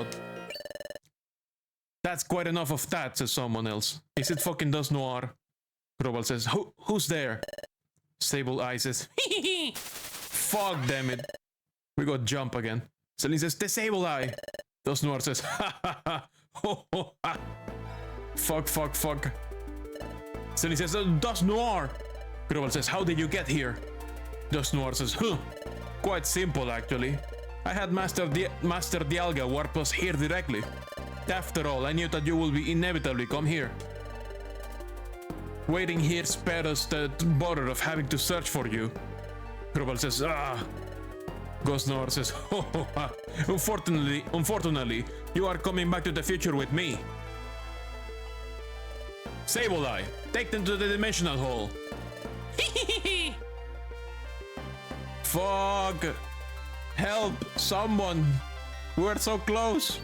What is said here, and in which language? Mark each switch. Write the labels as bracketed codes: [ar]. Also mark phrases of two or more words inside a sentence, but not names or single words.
[en] That's quite enough of that, says someone else. Is it fucking Dust Noir? Groval says, who's there? Sable Eye says, fuck damn it. We got jump again. Celine says, the Sable Eye. Dust Noir says, ha ha ha. Ho ho ha. Fuck. Celine says, Dust Noir. Groval says, how did you get here? Dust Noir says, quite simple actually. I had Master Dialga warp us here directly. After all, I knew that you will be inevitably come here. Waiting here spared us the bother of having to search for you. Groval says, Ghost Noir says, ho ho ha. Unfortunately, you are coming back to the future with me. Sable Eye, take them to the Dimensional Hall. Fuck. Help, someone. We're so close.